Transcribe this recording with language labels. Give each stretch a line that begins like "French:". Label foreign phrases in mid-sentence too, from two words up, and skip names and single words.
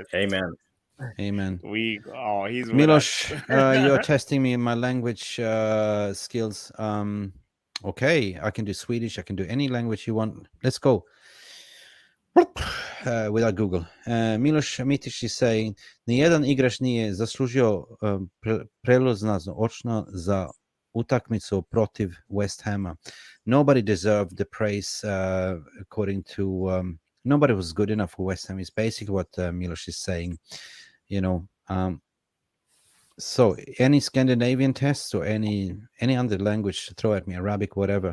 English: Amen. He's Milos, you're testing me in my language skills. Okay, I can do Swedish. I can do any language you want. Let's go. Without Google. Miloš Mitić is saying,
Serbian: nijedan igrač nije zaslužio prelazno očno za utakmicu protiv Westhama.
English: Nobody deserved the praise, according to nobody was good enough for West Ham is basically what Miloš is saying, you know. So any Scandinavian tests or any other language, throw at me, Arabic, whatever.